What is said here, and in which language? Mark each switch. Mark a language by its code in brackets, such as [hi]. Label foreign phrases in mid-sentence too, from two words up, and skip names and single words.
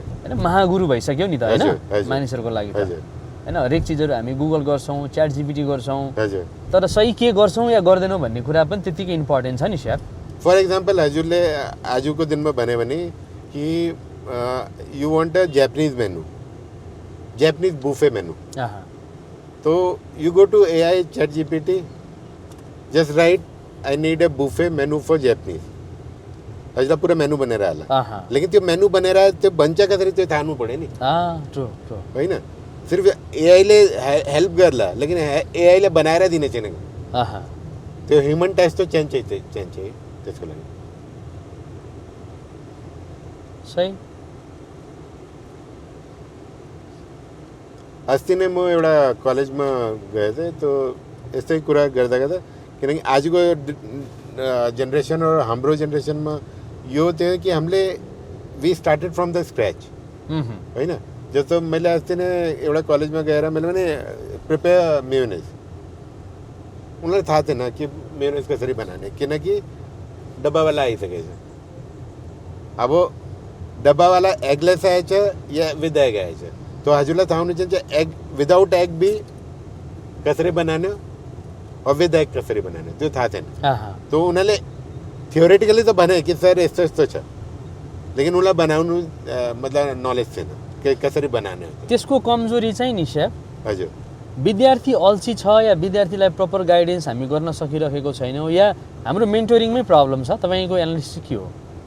[ne] हैन महागुरु भइसक्यो नि त हैन मानिसहरुको लागि त हैन हरेक चीजहरु हामी गुगल गर्छौं च्याट जीपीटी गर्छौं हजुर तर सही के गर्छौं या गर्दैनौं भन्ने कुरा पनि त्यतिकै इम्पोर्टेन्ट छ नि शेफ [en] for example [ne] हजुरले आजको दिनमा भने कि [en] you want a Japanese menu Japanese buffet menu [ne] तो [en] you go to AI ChatGPT just write I need a buffet menu for Japanese [ne] हजुर पूरा मेनू बनेर आला लेकिन त्यो मेनू बनेर त्यो बन्छ कसरी त्यो थाहा पड़े नि [en] true true [ne] हैन सिर्फ एआई ले हेल्प गर्ला लेकिन एआई ले बनाएर दिने छैन त्यो [en] human touch [hi] तो चाहिए [ne] त्यसको लागि सही अस्ति नै म एउटा कलेजमा गएको थिएँ तो यस्तै कुरा गर्दा गर्दा किनकि आजको जेनेरेसन और हाम्रो जेनेरेसनमा यो थियो कि हामीले [en] we started from the scratch [ne] होइन जस्तो मैले अस्ति नै एउटा कलेजमा गएर मैले भने [en] prepare mayonnaise [ne] उनीहरूलाई थाहा थिएन कि मेयोनेज कसरी बनाने किनकि डब्बावाला आइसकेछ अब डब्बावाला एगलेस आएछ या [en] with egg [ne] आएछ तो हजुरलाई थाहा हुनु चाहिन्छ [en] egg without egg [ne] भी कसरी बनाने और [en] with egg [ne] कसरी बनाने त्यो थाहा थिएन तो उनीहरूले थियोरेटिकली त भने कि सर यस्तो यस्तो छ लेकिन उनीलाई बनाउनु मतलब नलेज थिएन कि कसरी बनाने हो त्यसको कमजोरी चाहिँ नि सेफ हजुर विद्यार्थी अल्छी छ या विद्यार्थीलाई [en] proper guidance [ne] हामी गर्न सकिरहेको छैनौँ या हाम्रो मेन्टोरिङमै प्रब्लम छ तपाईँको एनालिसिस के हो